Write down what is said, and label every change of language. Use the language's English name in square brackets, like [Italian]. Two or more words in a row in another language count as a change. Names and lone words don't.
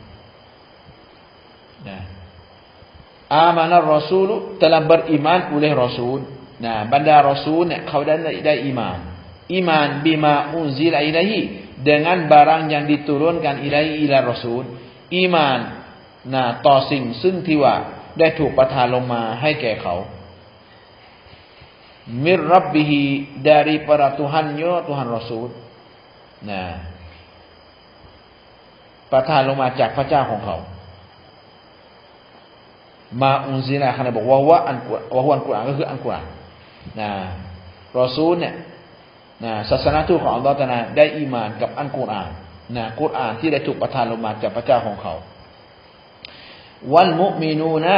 [Thai] นะ [Arabic] آمن الرسول [Malay] telah beriman oleh rasul nah [Thai] บรรดารอซูลเนี่ยเขาได้อีมาน [Arabic] بما أنزل إليه [Malay] dengan barang yang diturunkan ilahi ila rasul [Thai] อีมานนะต่อสิ่งซึ่งที่ว่าได้ถูกประทานลงมาให้แก่เขา [Arabic] من ربه [Malay] dari para Tuhannya Tuhan Rasul [Thai] นะประทานลงมาจากพระเจ้าของเขามาอุนซิลาเขาบอกว่าอันกุรอานก็คืออันกุรอานนะรอซูลเนี่ยนะศาสนาทูตของอัลเลาะห์ตะอาลาได้อีหม่านกับอัลกุรอานนะกุรอานที่ได้ถูกประทานลงมาจากพระเจ้าของเขา [Arabic] والمؤمنون